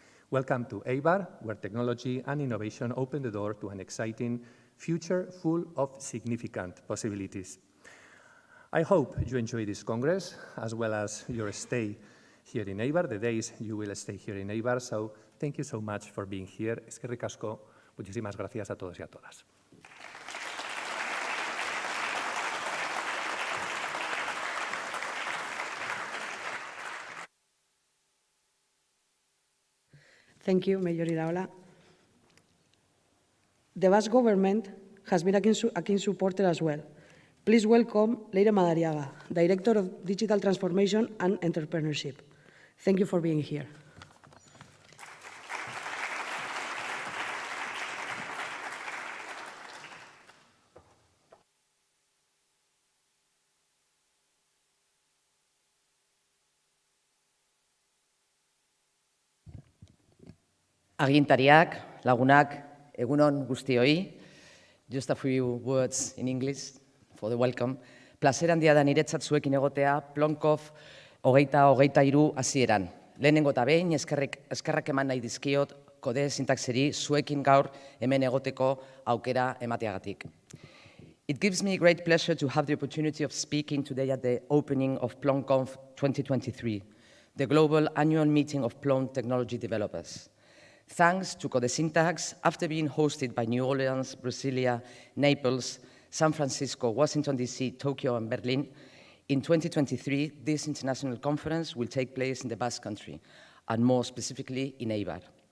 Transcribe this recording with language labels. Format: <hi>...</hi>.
<en>Welcome to EIBAR, where technology and innovation open the door to an exciting future full of significant possibilities. I hope you enjoy this Congress, as well as your stay here in EIBAR, the days you will stay here in EIBAR. So thank you so much for being here.</en> <eu>Eskerrik asko,</eu> <es>muchísimas gracias a todos y a todas.</es> <en>Thank you, Mayor Iraola. The Basque government has been a keen supporter as well. Please welcome Leire Madariaga, Director of Digital Transformation and Entrepreneurship. Thank you for being here.</en> <eu>Agintariak, lagunak, egunon guztioi.</eu> <en>Just a few words in English for the welcome.</en> <eu>Placer handia da niretzat zuekin egotea, Plonkov 2023 hasieran. Lehenengo eta behin, eskerrak eman nahi dizkiot kode sintaxeri zuekin gaur hemen egoteko aukera emateagatik.</eu> <en>It gives me great pleasure to have the opportunity of speaking today at the opening of PloneConf 2023, the global annual meeting of Plone technology developers. Thanks to Code Syntax, after being hosted by New Orleans, Brasilia, Naples, San Francisco, Washington, D.C., Tokyo, and Berlin, in 2023, this international conference will take place in the Basque Country, and more specifically in EIBAR.</en>